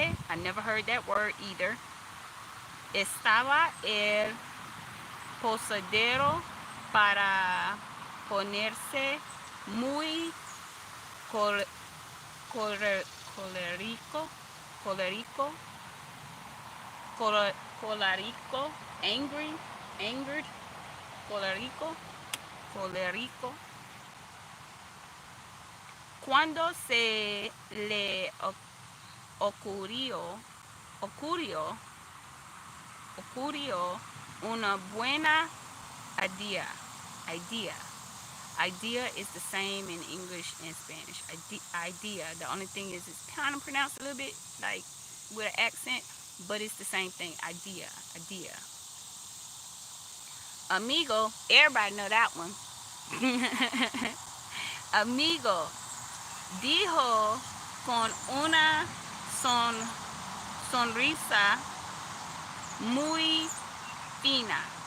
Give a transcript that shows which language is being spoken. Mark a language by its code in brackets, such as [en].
[en] I never heard that word either. [es] Estaba el posadero para ponerse muy col colérico, colérico, colérico, angered, colérico, cuando se le ocurrió una buena idea. [en] Idea is the same in English and Spanish. Idea. The only thing is it's kind of pronounced a little bit like with an accent, but it's the same thing. Idea. Amigo. Everybody know that one. [es] Amigo dijo con una sonrisa muy fina.